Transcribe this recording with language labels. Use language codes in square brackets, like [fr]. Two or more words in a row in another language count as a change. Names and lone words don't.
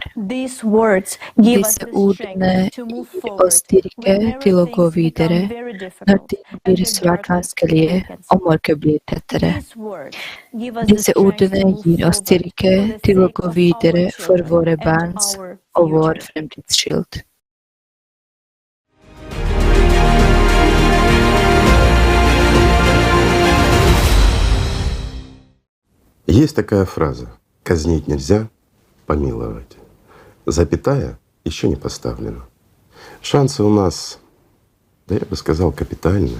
[sv] Dessa orden ger oss styrka till att gå vidare när det blir svart vanskeliga och mörker blir tätare. Dessa orden ger oss styrka till att gå vidare för våra barns och vår framtidsskyld. [ru] Есть такая фраза «казнить нельзя, помиловать». Запятая еще не поставлена. Шансы у нас, да я бы сказал, капитальные.